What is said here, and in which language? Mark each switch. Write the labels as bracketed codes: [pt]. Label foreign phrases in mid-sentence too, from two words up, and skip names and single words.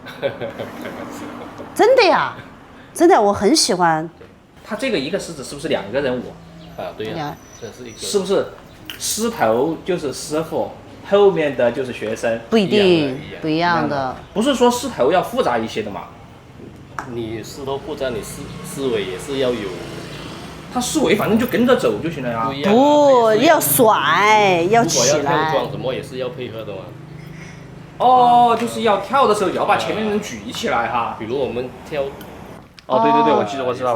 [zh] 真的呀，真的，我很喜歡。他這個一個獅子是不是2個人物？啊，對呀，這是一個。是不是獅頭就是師傅，後面的就是學生？不一定，不一樣的。不是說獅頭要複雜一些的嗎？你獅頭複雜，你獅尾也是要有。他獅尾反正就跟着走就行了呀。不要甩，要起來。如果要跳樁什麼也是要配合的嘛。哦，就是要跳的時候要把前面人舉起來哈。比如我們跳。哦，對，我知道。